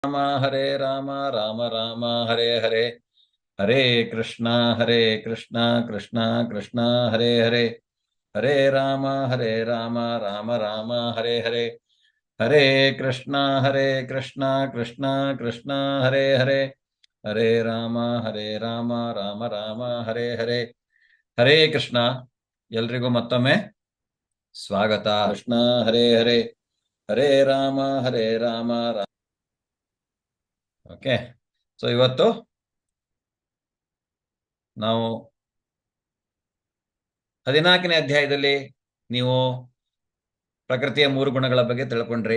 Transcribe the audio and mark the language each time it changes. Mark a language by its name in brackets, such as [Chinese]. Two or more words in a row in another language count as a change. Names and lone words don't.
[Sanskrit] राम हरे राम राम राम हरे हरे हरे कृष्णा कृष्णा कृष्णा हरे हरे हरे राम राम राम हरे हरे हरे कृष्णा कृष्णा कृष्णा हरे हरे हरे राम राम राम हरे हरे हरे कृष्ण [Kannada] ಎಲ್ರಿಗೂ ಮತ್ತೊಮ್ಮೆ ಸ್ವಾಗತ [Sanskrit] कृष्ण हरे हरे हरे राम [English] okay so [Kannada] ಇವತ್ತು ನಾವು 14ನೇ ಅಧ್ಯಾಯದಲ್ಲಿ ನೀವು ಪ್ರಕೃತಿಯ 3 ಗುಣಗಳ ಬಗ್ಗೆ ತಿಳ್ಕೊಂಡ್ರಿ.